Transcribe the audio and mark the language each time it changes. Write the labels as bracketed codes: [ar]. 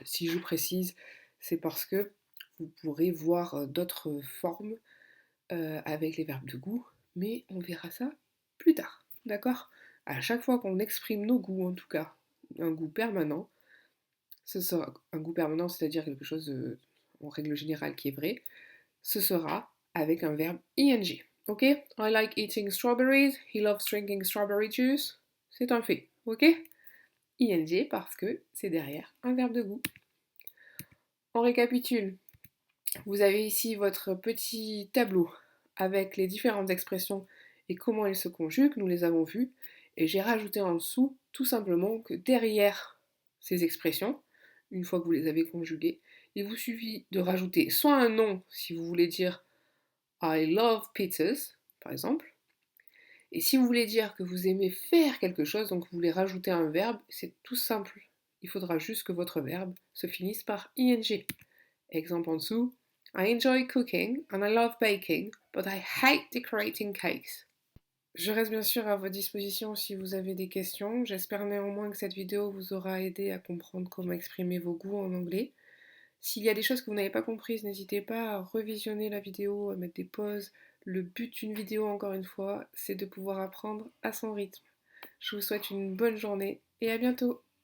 [fr] Si je précise, c'est parce que vous pourrez voir d'autres formes avec les verbes de goût, mais on verra ça plus tard, d'accord? À chaque fois qu'on exprime nos goûts, en tout cas, un goût permanent, ce sera un goût permanent, c'est-à-dire quelque chose en règle générale qui est vrai, ce sera avec un verbe ing. Ok? [en] I like eating strawberries. He loves drinking strawberry juice. [fr] C'est un fait. Ok? ing parce que c'est derrière un verbe de goût. On récapitule. Vous avez ici votre petit tableau avec les différentes expressions et comment elles se conjuguent. Nous les avons vues. Et j'ai rajouté en dessous tout simplement que derrière ces expressions, une fois que vous les avez conjuguées, il vous suffit de rajouter soit un nom si vous voulez dire [en] I love pizzas, [fr] par exemple, et si vous voulez dire que vous aimez faire quelque chose, donc vous voulez rajouter un verbe, c'est tout simple. Il faudra juste que votre verbe se finisse par ing. Exemple en dessous, [en] I enjoy cooking and I love baking, but I hate decorating cakes. [fr] Je reste bien sûr à votre disposition si vous avez des questions. J'espère néanmoins que cette vidéo vous aura aidé à comprendre comment exprimer vos goûts en anglais. S'il y a des choses que vous n'avez pas comprises, n'hésitez pas à revisionner la vidéo, à mettre des pauses. Le but d'une vidéo, encore une fois, c'est de pouvoir apprendre à son rythme. Je vous souhaite une bonne journée et à bientôt.